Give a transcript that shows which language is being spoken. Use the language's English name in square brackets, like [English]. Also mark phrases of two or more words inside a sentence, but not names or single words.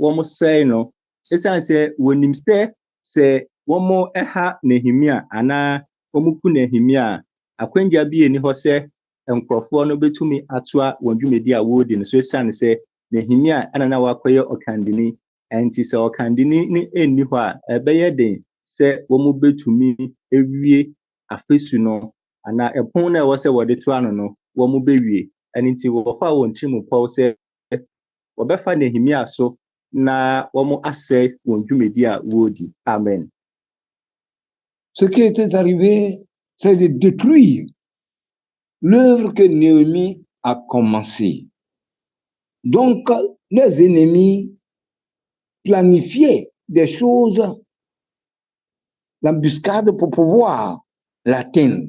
[Akan] wɔn sɛe no esiane sɛ wɔnim sɛ wɔn ɛha Nehemia anaa wɔn ku Nehemia akwangya bi eni hɔ sɛ nkrɔfoɔ no betumi atoa wɔn dwumadi a wɔredi no so esiane sɛ Nehemia ana na wakɔyɛ ɔkandini Nti sɛ ɔkande ne ɛnni hɔ a ɛbɛyɛ den sɛ wɔn bɛtumi awie afesu no anaa ɛpon no a ɛwɔ sɛ wɔde to ano no wɔn bɛwie. Ɛno nti wɔfa wɔn tirim pɔw sɛ wɔbɛfa Nehemia so na wɔn asɛe wɔn dwumadi a wɔredi. Amen. [French] Ce qui était arrivé, c'est de détruire l'œuvre que Néhémie a commencée. Donc, les ennemis planifiaient des choses, l'embuscade pour pouvoir l'atteindre.